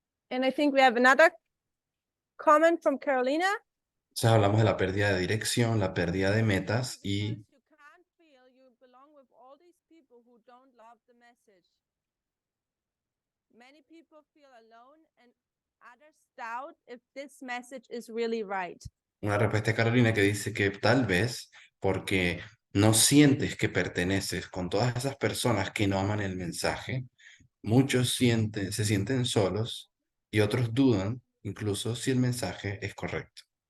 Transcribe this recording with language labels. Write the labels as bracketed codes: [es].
[en] And I think we have another comment from Carolina. [es] Entonces hablamos de la pérdida de dirección, la pérdida de metas y [en] Because you can't feel you belong with all these people who don't love the message. Many people feel alone and others doubt if this message is really right. [es] una respuesta de Carolina que dice que tal vez porque no sientes que perteneces con todas esas personas que no aman el mensaje, muchos se sienten solos y otros dudan incluso si el mensaje es correcto.